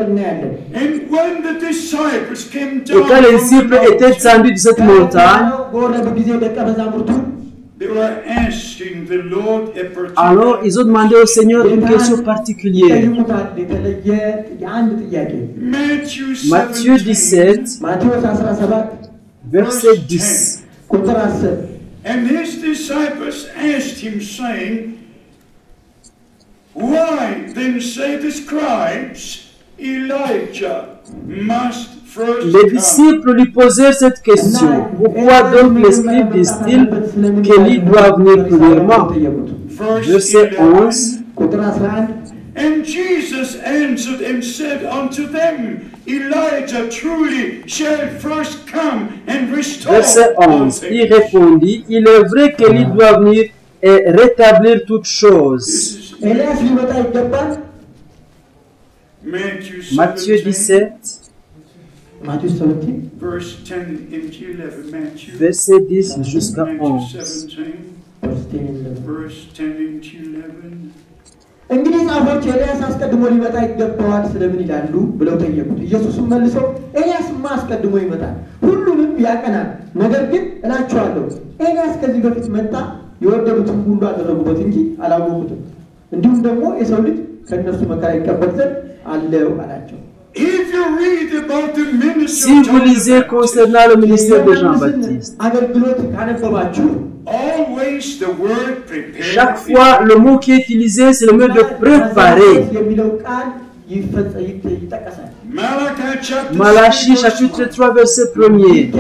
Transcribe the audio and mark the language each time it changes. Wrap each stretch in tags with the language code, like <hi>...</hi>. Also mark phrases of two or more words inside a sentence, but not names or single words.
<fr>Et quand les disciples étaient descendus de cette montagne, alors ils ont demandé au Seigneur une question particulière. Matthieu 17, verset 10.</fr> <en>And his disciples asked him, saying, Why then say the scribes, Elijah must first</en> <fr>Les disciples lui posèrent cette question. Pourquoi donc les scribes disent-ils qu'Élie doit venir premièrement? Verset 11.</fr> <en>And Jesus answered and said unto them, Elijah truly shall first come and restore.</en> <fr>Verset 11. Il répondit, il est vrai qu'Élie doit venir et rétablir toutes choses. Matthieu 17. Verset 10 jusqu'à 11.</fr> <am>እንግዲህ ጻፎች ኤልያስ አስቀድሞ ሊመጣ ይገባዋል ስለምን ይላሉ ብለው ጠየቁት። ኢየሱስም መልሶ ኤልያስማ አስቀድሞ ይመጣል ሁሉንም ያቀናል፣ ነገር ግን እላችኋለሁ ኤልያስ ከዚህ በፊት መጣ የወደዱትን ሁሉ አደረጉበት እንጂ አላወቁትም፣ እንዲሁም ደግሞ የሰው ልጅ ከእነርሱ መከራ ይቀበል ዘንድ አለው አላቸው።</am> <fr>Si vous lisez concernant le ministère de Jean-Baptiste, chaque fois le mot qui est utilisé c'est le mot de préparer. Malachie chapitre 3 verset 1er.</fr>